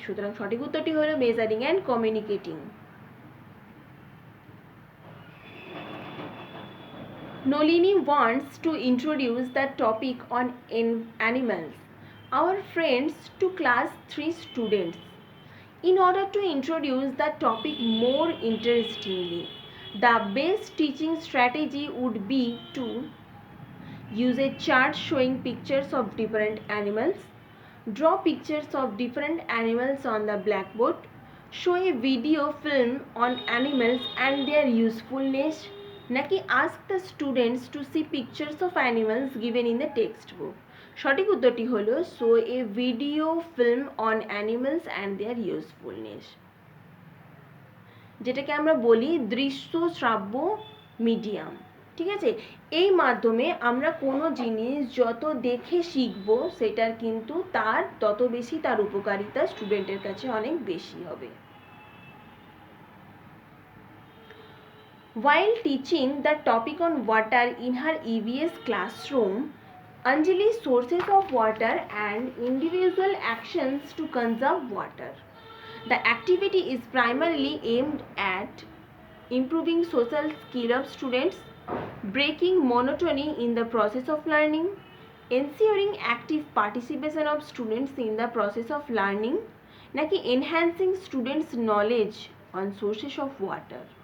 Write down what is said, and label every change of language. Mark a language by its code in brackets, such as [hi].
[bn] সুতরাং সঠিক উত্তরটি হলো measuring and communicating. [en] Nolini wants to introduce the topic on animals. Our friends to class 3 students. In order to introduce the topic more interestingly, the best teaching strategy would be to use a chart showing pictures of different animals, draw pictures of different animals on the blackboard, show a video film on animals and their usefulness, নাকি ask the students to see pictures of animals given in the textbook. [bn] সঠিক উত্তরটি হলো [en] show a video film on animals and their usefulness, [bn] যেটাকে আমরা বলি দৃশ্য শ্রাব্য medium. ঠিক আছে, এই মাধ্যমে আমরা কোনো জিনিস যত দেখে শিখব সেটার কিন্তু তার তত বেশি তার উপকারিতা স্টুডেন্টের কাছে অনেক বেশি হবে। [en] While teaching the topic on water in her EVS classroom, Anjali's sources of water and individual actions to conserve water. The activity is primarily aimed at improving social skill of students, breaking monotony in the process of learning, ensuring active participation of students in the process of learning, নাকি enhancing students knowledge on sources of water।